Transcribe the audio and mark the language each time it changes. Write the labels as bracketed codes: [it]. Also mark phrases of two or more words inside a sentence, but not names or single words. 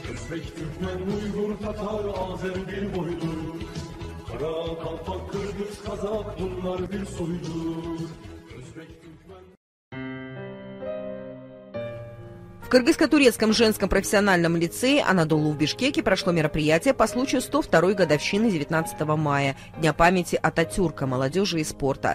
[tr] Özbek, Türkmen, Uygur, Tatar, Azer bir boydur. Kara, Kalpak, Kırgız, Kazak bunlar bir soydur. Özbek, Türkmen... [ru] В Кыргызско-турецком женском профессиональном лицее Анадолу в Бишкеке прошло мероприятие по случаю 102-й годовщины 19 мая, Дня памяти Ататюрка, молодежи и спорта.